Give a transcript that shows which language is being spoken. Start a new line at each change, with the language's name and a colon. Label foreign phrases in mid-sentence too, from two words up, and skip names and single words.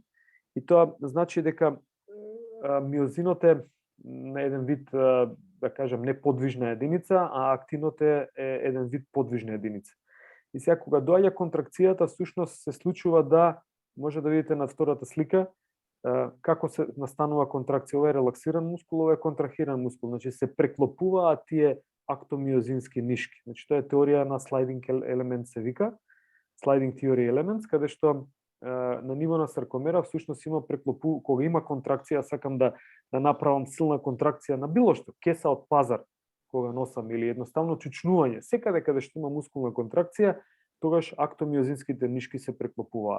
Macedonian: И тоа значи дека миозинот е на еден вид, да кажем, не подвижна единица, а актинот е еден вид подвижна единица. И сега кога доаѓа контракцијата, всушност се случува да, може да видите на втората слика, како се настанува контракција. Ова е релаксиран мускул, ова е контрахиран мускул. Значи се преклопуваат тие актомиозински нишки. Значи тоа е теорија на
English: sliding element
Macedonian: се вика,
English: sliding theory elements,
Macedonian: каде што на ниво на саркомера всушност има кога има контракција, сакам да направам силна контракција на било што, кеса од пазар кога носам или едноставно чучнување, секаде каде што има мускулна контракција, тогаш актомиозинските нишки се преклопуваат.